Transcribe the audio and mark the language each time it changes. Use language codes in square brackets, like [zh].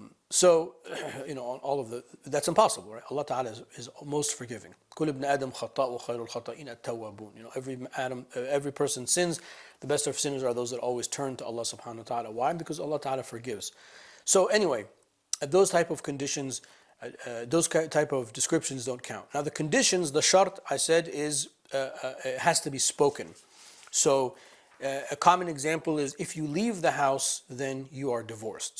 [en] So, all of that's impossible, right? Allah Ta'ala is most forgiving. [ar] كل ابن آدم خطاء وخير الخطائين التوابون. [en] Every person sins. The best of sinners are those that always turn to Allah Subhanahu wa Taala. Why? Because Allah Ta'ala forgives. So anyway, those type of conditions, those type of descriptions don't count. Now the conditions, the shart I said is it has to be spoken. So a common example is if you leave the house, then you are divorced.